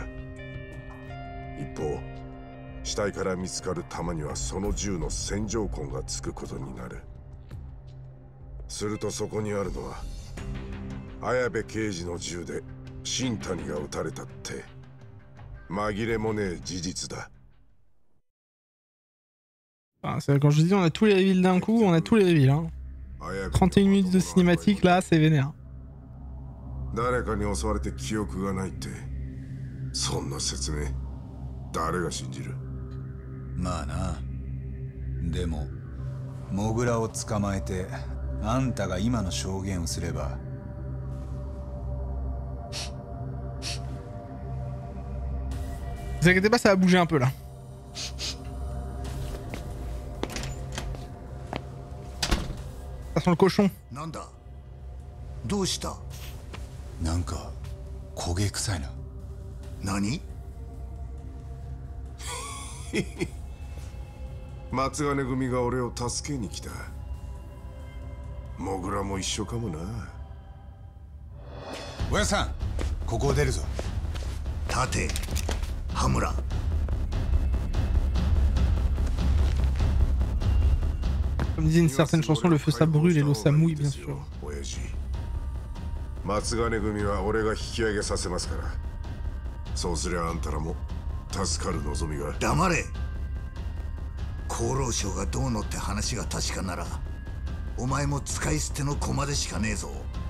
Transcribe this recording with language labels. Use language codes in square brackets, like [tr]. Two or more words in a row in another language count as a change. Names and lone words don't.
[ja] 一方、死体から見つかる弾にはその銃の線条痕がつくことになる。するとそこにあるのは綾部刑事の銃で新谷が撃たれたって紛れもねえ事実だ。 [fr] Ah, quand je dis on a tous les reveals d'un coup, on a tous les reveals. Hein. 31 minutes de cinématique là, c'est vénère. [ja] 誰かに襲われて記憶がないって、そんな説明誰が信じる？まあな。でもモグラを捕まえてあんたが今の証言をすれば。 [fr] Ne vous inquiétez pas, ça va bouger un peu là. Ça sent le cochon. [ja] なんだ？どうした？なんか焦げ臭いな。何？松金組が俺を助けに来た。モグラも一緒かもな。おやさん、ここを出るぞ。立て、羽村。 [fr] Comme disait une certaine chanson, le feu ça brûle et l'eau ça mouille, bien sûr. [ja] 松金組は俺が引き上げさせますから。そうすりゃあんたらも助かる望みが。黙れ。厚労省がどうのって話が確かなら、お前も使い捨ての駒でしかねえぞ。